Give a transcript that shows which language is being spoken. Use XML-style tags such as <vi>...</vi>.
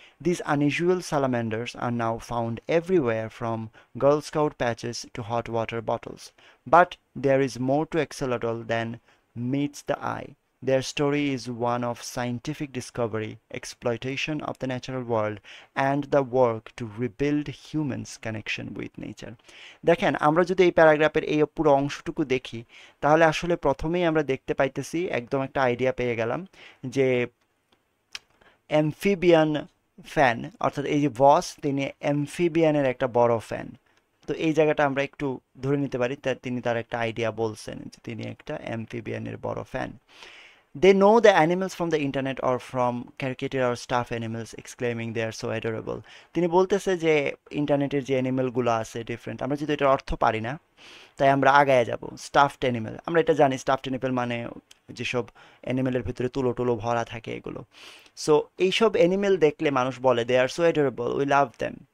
<en>These unusual salamanders are now found everywhere, from Girl Scout patches to hot water bottles. But there is more to axolotl than meets the eye. Their story is one of scientific discovery, exploitation of the natural world, and the work to rebuild humans' connection with nature.</en> <bn>দেখেন, আমরা যদি এই প্যারাগ্রাফের এই পুরো অংশটুকু দেখি, তাহলে আসলে প্রথমেই আমরা দেখতে পাইতেছি, একদম একটা আইডিয়া পেয়ে গেলাম যে অ্যামফিবিয়ান ফ্যান, অর্থাৎ এই যে বস, তিনি অ্যামফিবিয়ানের একটা বড় ফ্যান। তো এই জায়গাটা আমরা একটু ধরে নিতে পারি, তিনি তার একটা আইডিয়া বলছেন যে তিনি একটা অ্যামফিবিয়ানের বড় fan.</bn> <en>They know the animals from the internet or from caricature or stuffed animals, exclaiming they are so adorable.</en> <bn>তিনি বলতেছে যে ইন্টারনেটের যে অ্যানিমেলগুলো আছে ডিফারেন্ট, আমরা যদি এটার অর্থ পারি না, তাই আমরা আগায় যাব। স্টাফড অ্যানিমেল, আমরা এটা জানি, স্টাফড অ্যানিমেল মানে যেসব অ্যানিমেলের ভিতরে তুলো টুলো ভরা থাকে এগুলো। সো এইসব অ্যানিমেল দেখলে মানুষ বলে</bn> <en>They are so adorable, we love them.</en>